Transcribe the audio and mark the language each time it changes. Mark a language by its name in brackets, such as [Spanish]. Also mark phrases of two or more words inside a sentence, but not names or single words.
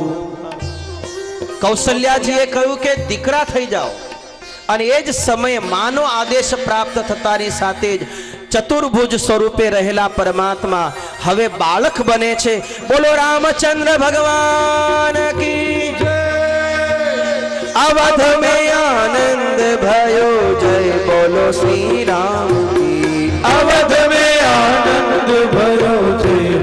[Gujarati] કૌશલ્યાજીએ કહ્યું કે દીકરા થઈ જાઓ. અને એ જ સમયે માનો આદેશ પ્રાપ્ત થતાની સાથે જ ચતુર્ભુજ સ્વરૂપે રહેલા પરમાત્મા હવે બાળક બને છે. [Hindi] बोलो रामचंद्र भगवान की जय. અવધ में आनंद भयो जय बोलो श्री राम की. अवध में आनंद भयो जय